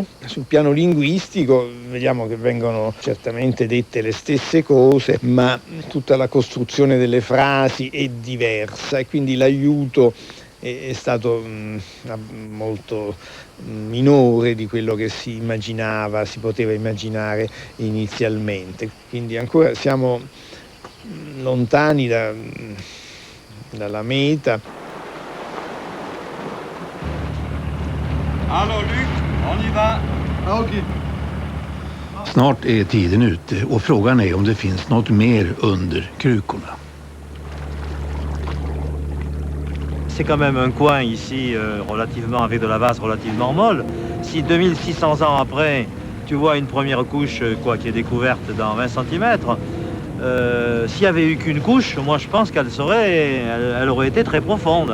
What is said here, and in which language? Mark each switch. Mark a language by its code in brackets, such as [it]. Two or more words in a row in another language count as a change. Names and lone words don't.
[it] Sul piano linguistico vediamo che vengono certamente dette le stesse cose, ma tutta la costruzione delle frasi è diversa e quindi l'aiuto è stato molto minore di quello che si poteva immaginare inizialmente. Quindi ancora siamo lontani dalla meta. [fr] Allô Luc, on y va. Ah ok. [sv] Snart är tiden ute och frågan är om det finns något mer under krukorna. [fr] C'est quand même un coin ici relativement avec de la vase relativement molle. Si 2600 ans après, tu vois une première couche qui est découverte dans 20 cm, s'il y avait eu qu'une couche, moi je pense qu'elle aurait été très profonde.